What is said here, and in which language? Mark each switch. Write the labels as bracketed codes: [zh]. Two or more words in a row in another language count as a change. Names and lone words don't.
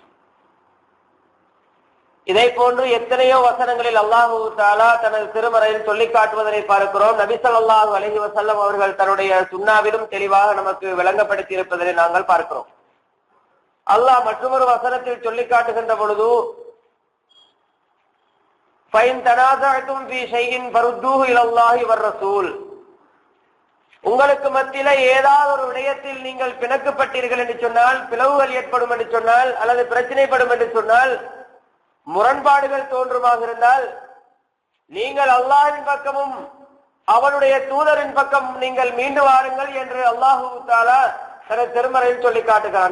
[ta] இதை போன்று எத்தனையோ வசனங்களில் [ar] الله تعالى [ta] தனது திருமறையில் சொல்லி காட்டுவதை பார்க்கிறோம். நபி [ar] صلى الله عليه وسلم [ta] அவர்கள் தன்னுடைய சுன்னாவிலும் தெளிவாக நமக்கு விளங்கப்படுத்தி இருப்பதை நாங்கள் பார்க்கிறோம். அல்லாஹ் மற்றொரு வசனத்தில் சொல்லி காட்டுகின்ற பொழுது [ar] فَإِن تَنَازَعْتُمْ فِي شَيْءٍ فَرُدُّوهُ إِلَى اللَّهِ وَالرَّسُولِ, [ta] உங்களுக்கு மத்தியில ஏதாவது ஒரு விடயத்தில் நீங்கள் பிணக்கப்பட்டீர்கள் என்று சொன்னால், பிளவுகள் ஏற்படும் என்று சொன்னால், அல்லது பிரச்சனைப்படும் என்று சொன்னால், முரண்பாடுகள் தோன்றுமாக இருந்தால் நீங்கள் அல்லாஹ்வின் பக்கமும் அவனுடைய தூதரின் பக்கம் நீங்கள் மீண்டு வாருங்கள் என்று [ar] الله تعالى [ta] தனது திருமறையில் சொல்லி காட்டுகிறான்.